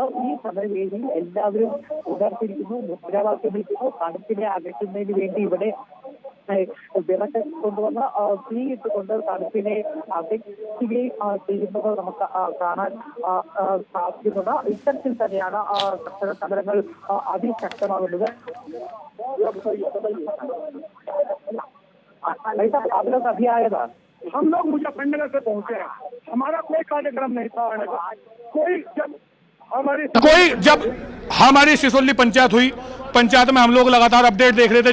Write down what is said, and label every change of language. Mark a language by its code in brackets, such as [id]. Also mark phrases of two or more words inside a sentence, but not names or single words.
[ml] ഈ സമരവേദിയിൽ എല്ലാവരും ഉണർത്തിരിക്കുന്നു, മുദ്രാവാക്യം വിളിക്കുന്നു. തണുപ്പിനെ അകറ്റുന്നതിന് വേണ്ടി ഇവിടെ വിറക് കൊണ്ടുവന്ന് തീയിട്ടുകൊണ്ട് തണുപ്പിനെ അകറ്റുകയും ചെയ്യുന്നത് നമുക്ക് കാണാൻ സാധിക്കുന്നുണ്ട്. ഇത്തരത്തിൽ തന്നെയാണ് കർഷക സമരങ്ങൾ അതിശക്തമാകുന്നത്. [hi] अभियान हम लोग मुजफ्फरनगर से पहुंचे हैं, हमारा कोई कार्यक्रम नहीं था। कोई जब हमारी सिसोली पंचायत हुई, पंचायत में हम लोग लगातार अपडेट देख रहे थे।